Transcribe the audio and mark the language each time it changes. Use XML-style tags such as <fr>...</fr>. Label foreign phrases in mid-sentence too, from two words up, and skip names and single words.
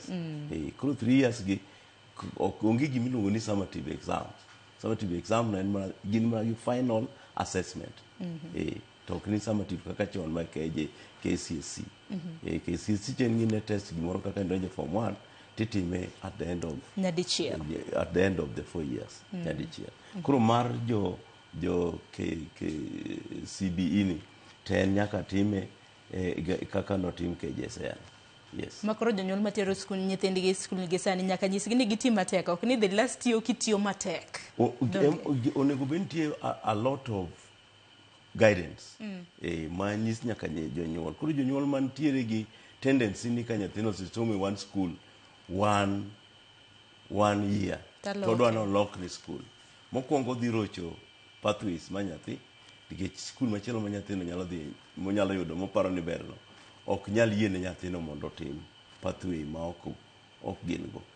<luo>Koro 3 years gi onge gimiluongo ni summative exam. Summative exam na en ma gin ma</luo> <en>final assessment.</en> <luo>To ok ni summative kaka chon ma KCSE. KCSE chen gine test gimoro kaka ndonje form 1 titime</luo> <en>at the end of at the end of the 4 years.</en> <luo>Nyadichiel. Koro mar jo CBE ni ten nyaka time kaka notim KJSEA. Yes. Makoro jonyuol matero skul nyithindgi skul gi sani nyaka nyisgi ni gitim matek, ok ni</luo> <en>the last year</en> <luo>kitiyo matek. Onego bentie</luo> <en>a lot of guidance.</en> <luo>Ma nyis nyaka jonyuol. Koro jonyuol mantiere gi tendency ni ka nyathino somo e</luo> <en>one school one year</en> <luo>to dwano lokri school. Mokwongo dhi rocho pathways ma nyathi, nikech skul machielo ma nyathino nyalo dhi monyalo yudo moparo ni berno ok nyal yiene nyathino mondo otim pathway ma ok gin go.</luo>